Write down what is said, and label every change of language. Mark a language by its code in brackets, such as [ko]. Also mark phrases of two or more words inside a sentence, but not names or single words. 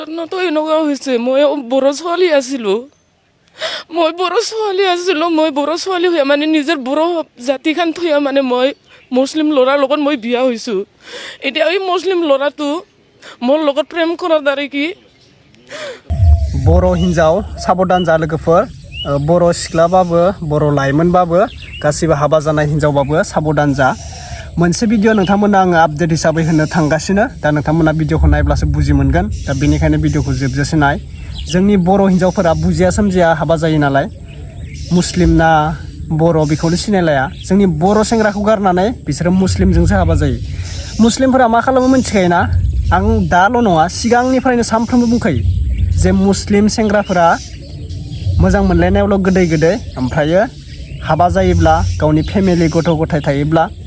[as] ঘটনাটো এনেকুৱা হৈছে মই বড়ো ছোৱালী আছিলোঁ মই বড়ো ছোৱালী হৈ মানে নিজৰ বড়ো জাতিখান থৈ মানে মই মুছলিম ল'ৰাৰ লগত মই বিয়া হৈছোঁ। এতিয়া এই মুছলিম ল'ৰাটো মোৰ লগত প্ৰেম কৰাৰ দ্বাৰা কি [brx] बर' हिन्जाव साबधान जा लोगोफोर बर' सिख्लाबाबो बर' लाइमोनबाबो गासिबो हाबा जानाय हिन्जावबाबो साबधान जा मोनसे भिडिअ नोंथांमोना आङो आपडेट हिसाबै होनो थांगासिनो दा नोंथांमोना भिडिअखौ नायब्लासो बुजि मोनगोन दा बेनिखायनो भिडिअखौ जोबजासे नाय जोंनि बर' हिन्जावफोरा बुजिया सोमजिया हाबा जायो नालाय मुस्लिम ना बर' बेखौनो सिनायलाया जोंनि बर' सेंग्राखौ गारनानै बिसोरो मुस्लिमजोंसो हाबा जायो मुस्लिमफोरा मा खालामो मिन्थिखायोना आं दाल' नङा सिगांनिफ्रायनो सानफ्रोमबो बुंखायो जे मुस्लिम सेंग्राफोरा मोजां मोनलायनायावल' गोदै गोदै ओमफ्रायो हाबा जायोब्ला गावनि फेमिलि गथ' गथाय थायोब्ला